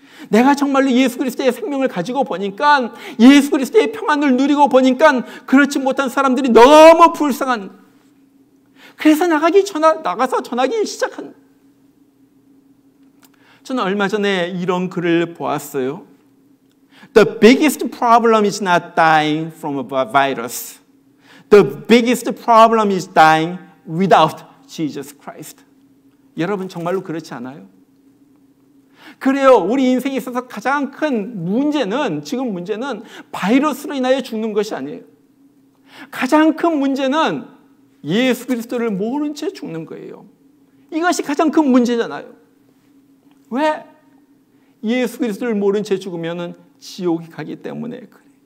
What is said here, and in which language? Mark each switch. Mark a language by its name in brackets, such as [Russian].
[Korean] 내가 정말로 예수 그리스도의 생명을 가지고 보니까, 예수 그리스도의 평안을 누리고 보니까 그렇지 못한 사람들이 너무 불쌍한, 그래서 나가서 전하기 시작한. 저는 얼마 전에 이런 글을 보았어요. [English] The biggest problem is not dying from a virus. The biggest problem is dying without Jesus Christ. [Korean] 여러분, 정말로 그렇지 않아요? 그래요. 우리 인생에 있어서 가장 큰 문제는, 지금 문제는 바이러스로 인하여 죽는 것이 아니에요. 가장 큰 문제는 예수 그리스도를 모른 채 죽는 거예요. 이것이 가장 큰 문제잖아요. 왜? 예수 그리스도를 모른 채 죽으면 지옥에 가기 때문에 그래요.